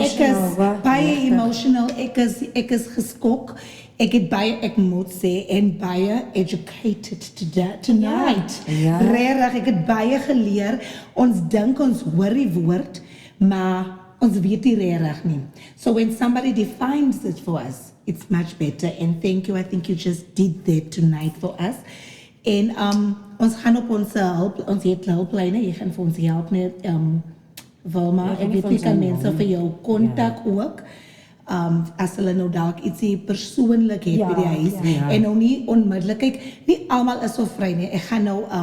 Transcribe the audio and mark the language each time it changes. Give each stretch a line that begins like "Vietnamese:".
Afrikaans: ek is baie emotional, ek is geskok. Ek het baie, ek moet sê, en baie educated tonight. Ja. Regtig, ek het baie geleer. Ons dink ons hoor die woord, maar ons weet nie regtig nie.
English: So when somebody defines it for us, it's much better. And thank you, I think you just did that tonight for us.
Afrikaans: En ons gaan op ons hulp, ons het hulplyne, jy gaan vir ons help net, Wilma, ek weet nie kan mense vir jou kontak ook. As hulle nou dalk ietsie persoonlik het by die huis en nou nie onmiddellik, kyk, nie almal is so vry nie. Ek gaan nou